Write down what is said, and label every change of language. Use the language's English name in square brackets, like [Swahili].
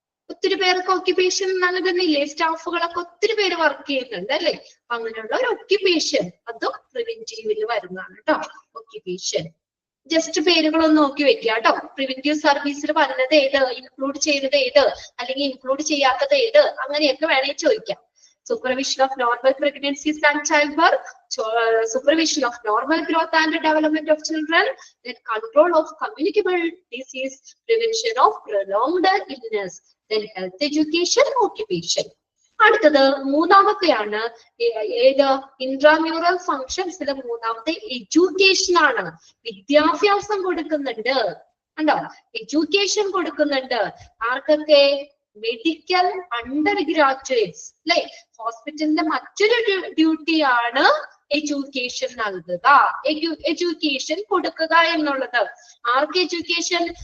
[Malayalam] ഒത്തിരി പേർക്ക് ഒക്യുപേഷൻ നൽകുന്നില്ലേ? സ്റ്റാഫുകളൊക്കെ ഒത്തിരി പേര് വർക്ക് ചെയ്യുന്നുണ്ട് അല്ലെ? അങ്ങനെയുള്ള ഒരു ഒക്യുപേഷൻ അതും പ്രിവെന്റീവിൽ വരുന്നതാണ് കേട്ടോ. ഒക്യുപേഷൻ ജസ്റ്റ് പേരുകളൊന്ന് നോക്കി വെക്കുക കേട്ടോ. പ്രിവെന്റീവ് സർവീസിൽ വരുന്നത് ഏത്, ഇൻക്ലൂഡ് ചെയ്തത് ഏത്, അല്ലെങ്കിൽ ഇൻക്ലൂഡ് ചെയ്യാത്തത് ഏത്, അങ്ങനെയൊക്കെ വേണമെങ്കിൽ ചോദിക്കാം. [English] Supervision of normal pregnancies and childbirth, supervision of normal growth and development of children, then control of communicable disease, prevention of prolonged illness, then health education, occupation. [Malayalam] അടുത്തത് മൂന്നാമത്തെയാണ് ഏത്? ഇൻട്രാമ്യൂറൽ ഫങ്ഷൻസിലെ മൂന്നാമത്തെ എഡ്യൂക്കേഷൻ ആണ്. വിദ്യാഭ്യാസം കൊടുക്കുന്നുണ്ട് കണ്ടോ? എഡ്യൂക്കേഷൻ കൊടുക്കുന്നുണ്ട്. ആർക്കൊക്കെ? മെഡിക്കൽ അണ്ടർ ഗ്രാജുവേറ്റ്സ് അല്ലെ? ഹോസ്പിറ്റലിന്റെ മറ്റൊരു ഡ്യൂട്ടിയാണ് എഡ്യൂക്കേഷൻ നൽകുക, എഡ്യൂക്കേഷൻ കൊടുക്കുക എന്നുള്ളത്. ആർക്ക് എഡ്യൂക്കേഷൻ?